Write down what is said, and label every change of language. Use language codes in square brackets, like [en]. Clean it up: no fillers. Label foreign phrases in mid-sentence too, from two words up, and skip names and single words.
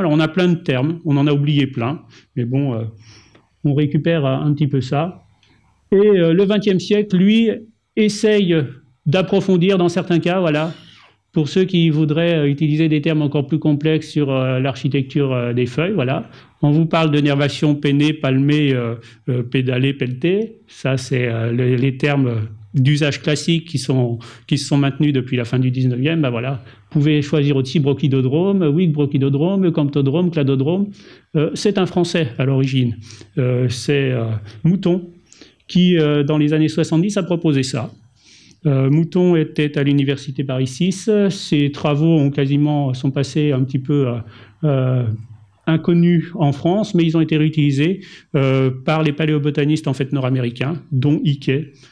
[fr] Alors on a plein de termes, on en a oublié plein, mais bon, on récupère un petit peu ça. Et le 20e siècle, lui, essaye d'approfondir dans certains cas, voilà, pour ceux qui voudraient utiliser des termes encore plus complexes sur l'architecture des feuilles, voilà. On vous parle de nervation pennée, palmée, pédalée, pelletée. Ça, c'est les termes d'usage classique qui se sont maintenus depuis la fin du 19e. Ben voilà. Vous pouvez choisir aussi brachydodrome, Whig brachydodrome, camptodrome, cladodrome. C'est un français à l'origine. C'est Mouton qui, dans les années 70, a proposé ça. Mouton était à l'université Paris 6. Ses travaux sont passés un petit peu inconnus en France, mais ils ont été réutilisés par les paléobotanistes en fait nord-américains, dont Hickey.